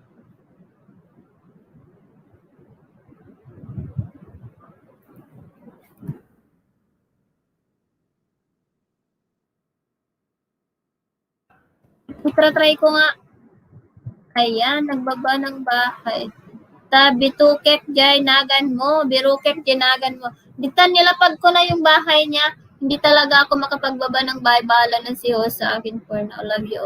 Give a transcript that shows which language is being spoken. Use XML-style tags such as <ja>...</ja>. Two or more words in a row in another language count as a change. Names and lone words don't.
<tl>Try ko nga. Ayan, nagbaba ng bahay.</tl> <ilo>Bitukek jay nagan mo, birukek jay nagan mo.</ilo> <tl>Ditan nilapag ko na yung bahay niya. Hindi talaga ako makapagbaba ng bahay. Bahala na si host sa akin</tl> <en>for now. Love you.</en>